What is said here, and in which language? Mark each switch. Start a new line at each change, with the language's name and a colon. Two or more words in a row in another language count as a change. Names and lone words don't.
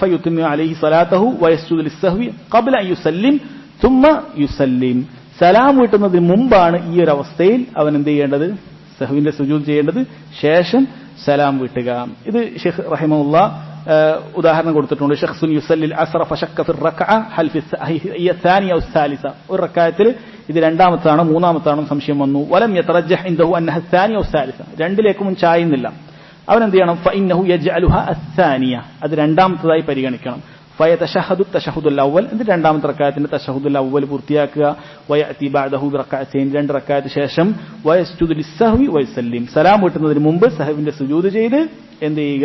Arabic: فيتم عليه صلاته ويسجد للسهو قبل أن يسلم ثم يسلم,
Malayalam: സലാം വീട്ടുന്നതിന് മുമ്പാണ് ഈ ഒരു അവസ്ഥയിൽ അവൻ എന്ത് ചെയ്യേണ്ടത്? സഹ്വിന്റെ സുജൂദ് ചെയ്യേണ്ടത്, ശേഷം സലാം വീട്ടുക. ഇത് ഷെയ്ഖ് റഹിമഹുല്ലാഹ് ഉദാഹരണം കൊടുത്തിട്ടുണ്ട്.
Arabic: شخص يصلي العصر فشك في الركعة هل في الثانيه او الثالثه,
Malayalam: ഒരു റക്അത്തിൽ ഇത് 2ാമത്താണോ 3ാമത്താണോ സംശയം വന്നു.
Arabic: ولم يترجح عنده أنها الثانيه او الثالثه,
Malayalam: രണ്ടിലേക്കും ചായുന്നില്ല. അവൻ എന്ത് ചെയ്യണം?
Arabic: فإنه يجعلها الثانيه,
Malayalam: അത് 2ാമത്തേതായി പരിഗണിക്കണം.
Arabic: فيتشهد التشهد الأول,
Malayalam: എന്നിട്ട് 2ാമത്തെ റക്അത്തിന്റെ
Arabic: التشهد الأول
Malayalam: പൂർത്തിയാക്കുക.
Arabic: ويأتي بعده بركعتين,
Malayalam: 2 റക്അത്ത് ശേഷം
Arabic: ويسجد للسهو ويسلم,
Malayalam: സലാം വീട്ടുന്നതിന് മുമ്പ് സഹവിന്റെ സുജൂദ് ചെയ്ത് എന്ത് ചെയ്യുക?